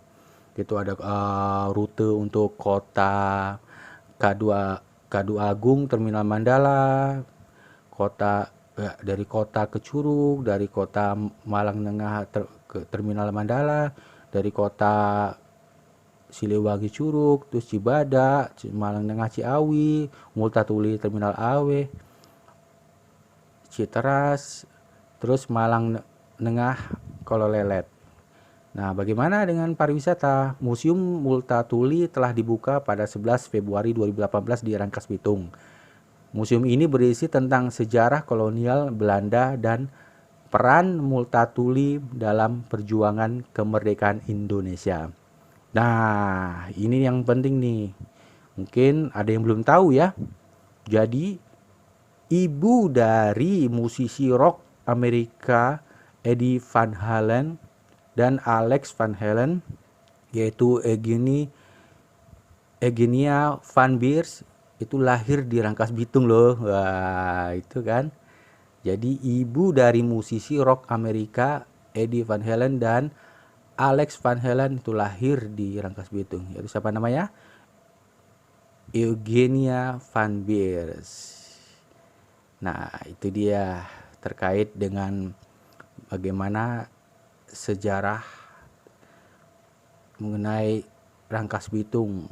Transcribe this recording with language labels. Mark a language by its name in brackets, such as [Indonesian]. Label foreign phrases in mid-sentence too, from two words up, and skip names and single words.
[Indonesian] Itu ada rute untuk kota Kadu Agung, Terminal Mandala, dari kota ke Curug, dari kota Malang Tengah ke Terminal Mandala, dari kota Siliwangi Curug, terus Cibadak, Malang Tengah Ciawi, Multatuli Terminal Awe, Citeras, terus Malang Tengah Kololelet. Nah, bagaimana dengan pariwisata? Museum Multatuli telah dibuka pada 11 Februari 2018 di Rangkas Bitung. Museum ini berisi tentang sejarah kolonial Belanda dan peran Multatuli dalam perjuangan kemerdekaan Indonesia. Nah, ini yang penting nih. Mungkin ada yang belum tahu ya. Jadi, ibu dari musisi rock Amerika Eddie Van Halen dan Alex Van Halen, yaitu Eugenia Van Beers, itu lahir di Rangkas Bitung loh. Wah, itu kan. Jadi ibu dari musisi rock Amerika Eddie Van Halen dan Alex Van Halen itu lahir di Rangkas Bitung. Yaitu siapa namanya? Eugenia Van Beers. Nah, itu dia terkait dengan bagaimana sejarah mengenai Rangkas Bitung.